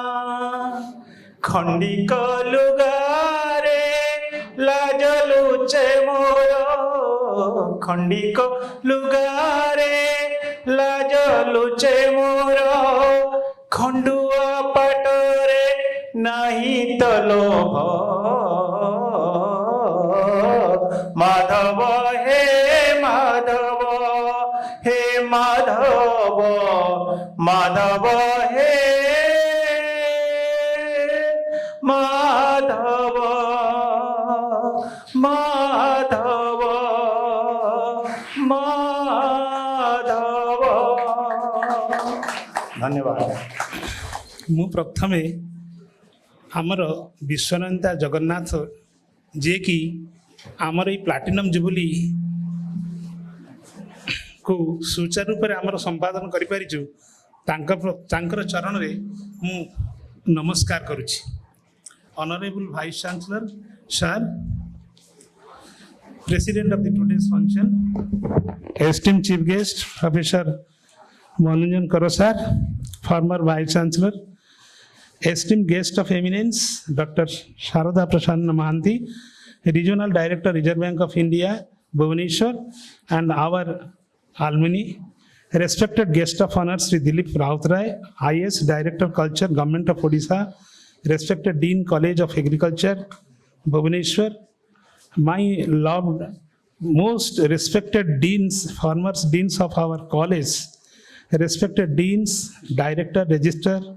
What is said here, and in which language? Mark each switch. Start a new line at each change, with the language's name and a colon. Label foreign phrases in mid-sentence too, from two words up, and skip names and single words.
Odia: ଖଣ୍ଡିକ ଲୁଗାରେ ଲାଜ ଲୁଚେ ମୋର ଖଣ୍ଡିକ ଲୁଗାରେ ଲାଜ ଲୁଚେ ମୋର ଖଣ୍ଡୁଆ ପାଟରେ ନାହିଁ ତ ଲୋଭ ମାଧବ ହେ ମାଧବ ହେ ମାଧବ ମାଧବ ହେ ମାଧବ ମାଧବ ମାଧବ ଧନ୍ୟବାଦ ମୁଁ ପ୍ରଥମେ ଆମର ବିଶ୍ୱନନ୍ଦା ଜଗନ୍ନାଥ ଯେ କି ଆମର ଏ
English: platinum jubilee
Odia: କୁ ସୁଚାରୁ ରୂପ ଆମର ସମ୍ପାଦନ କରିପାରିଛୁ ତାଙ୍କର ଚରଣ ରେ ମୁଁ ନମସ୍କାର କରୁଛି
English: honorable vice chancellor sir president of the today's function esteemed chief guest professor Manoranjan Karo sir former vice chancellor esteemed guest of eminence, Dr. Sharada Prasanna Mahanti, Regional Director, Reserve Bank of India, Bhubaneswar, and our alumni, respected guest of honor, Sri Dilip Rautrai, IS Director Culture, Government of Odisha, respected Dean College of Agriculture, Bhubaneswar, my loved, most respected deans, former deans of our college, respected deans, Director, Register,